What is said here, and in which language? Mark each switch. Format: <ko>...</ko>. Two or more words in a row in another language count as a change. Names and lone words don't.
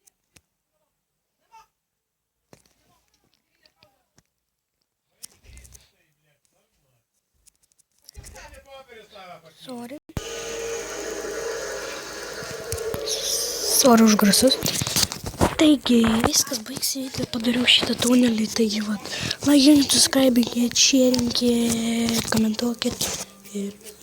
<lt>Sorry už garsus. Taigi, viskas baigsi, padariau šitą tunelį, taigi vat.</lt> <en>Like, subscribe, sharing,</en> <lt>komentuokit ir</lt>